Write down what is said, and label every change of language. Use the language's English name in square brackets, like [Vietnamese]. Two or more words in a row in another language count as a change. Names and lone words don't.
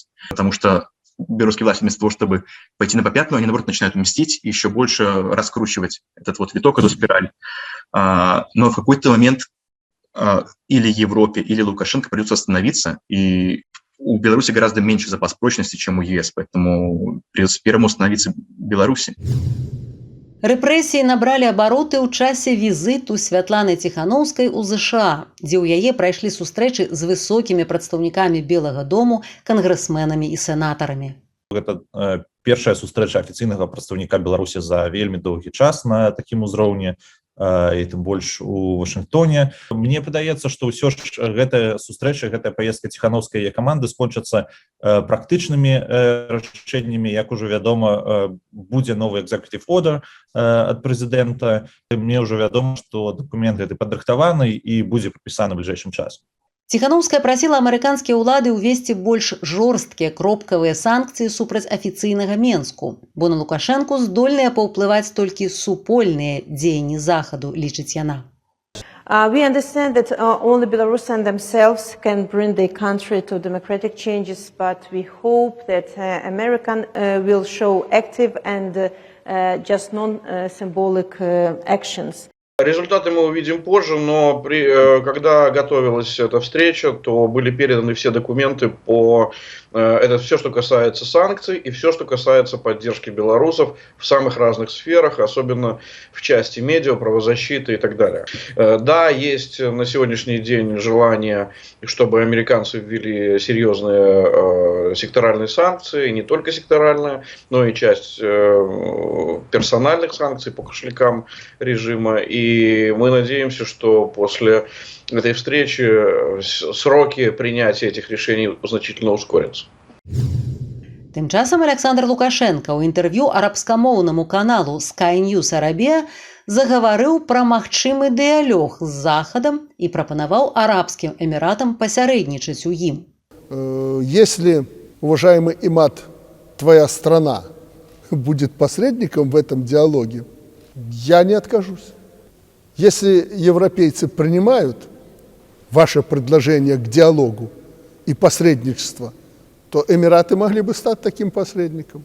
[Russian] Потому что белорусские власти вместо того, чтобы пойти на попятную, они, наоборот, начинают мстить и еще больше раскручивать этот вот виток, эту спираль. Но в какой-то момент или Европе, или Лукашенко придется остановиться, и у Беларуси гораздо меньше запас прочности, чем у ЕС, поэтому придется первому остановиться Беларуси. [Belarusian] Рэпрэсіі набралі абароты ў часе візіту Святланы Ціханаўскай у ЗША, дзе ў яе прайшлі сустрэчы з высокімі прадстаўнікамі Белага дому, кангрэсменамі і сенатарамі. Гэта першая сустрэча афіцыйнага прадстаўніка Беларусі за вельмі доўгі час на такім узроўні, і тым больш у Вашынгтоне. Мне падаецца, што ўсё ж гэтая сустрэча, гэтая паездка Ціханаўскай і каманды скончацца практычнымі рашэннямі. Як ужо вядома, будзе новы [English] executive order [Belarusian] ад прэзідэнта. Мне ўжо вядома, што дакумент гэты падрыхтаваны і будзе падпісаны ў бліжэйшым часам. Ціханаўская прасіла амерыканскія ўлады ўвесці больш жорсткія кропкавыя санкцыі супраць афіцыйнага Менску, бо на Лукашэнку здольныя паўплываць толькі супольныя дзеянні Захаду, лічыць яна. [English] We understand that only Belarusians themselves can bring their country to democratic changes, but we hope that American will show active and just non-symbolic actions. [Russian] Результаты мы увидим позже, но когда готовилась эта встреча, то были переданы все документы по это все, что касается санкций и все, что касается поддержки белорусов в самых разных сферах, особенно в части медиа, правозащиты и так далее. Да, есть на сегодняшний день желание, чтобы американцы ввели серьезные секторальные санкции, не только секторальные, но и часть персональных санкций по кошелькам режима. И мы надеемся, что после этой встречи сроки принятия этих решений значительно ускорятся. [Belarusian] Тым часам Александр Лукашенко ў інтэрв'ю арабскамоўнаму каналу Sky News Arabia загаварыў пра магчымы дыялог з Захадам і прапанаваў арабскім эміратам пасярэднічаць у ім. [Russian] Если, уважаемый Имад, твоя страна будет посредником в этом диалоге, я не откажусь. Если европейцы принимают ваше предложение к диалогу и посредничеству, то Эмираты могли бы стать таким посредником.